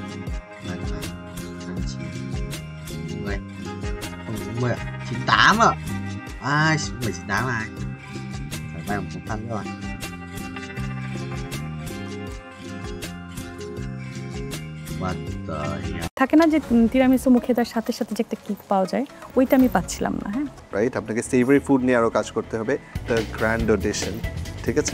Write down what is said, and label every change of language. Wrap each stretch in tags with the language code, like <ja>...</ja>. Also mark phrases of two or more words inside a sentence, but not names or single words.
<vi>90 không 40 à? 98 à? Ai 98 ai? Phải vay một phân rồi.</vi> <bn>থাকে না যে তিরামিসু মুখে তার সাথে সাথে যে একটা কিক পাওয়া যায়, ওইটা আমি পাচ্ছিলাম না। হ্যাঁ রাইট, আপনাকে</bn> <en>savory food</en> <bn>নিয়ে আরো কাজ করতে হবে, দ্য গ্র্যান্ড অডিশন, ঠিক আছে?</bn>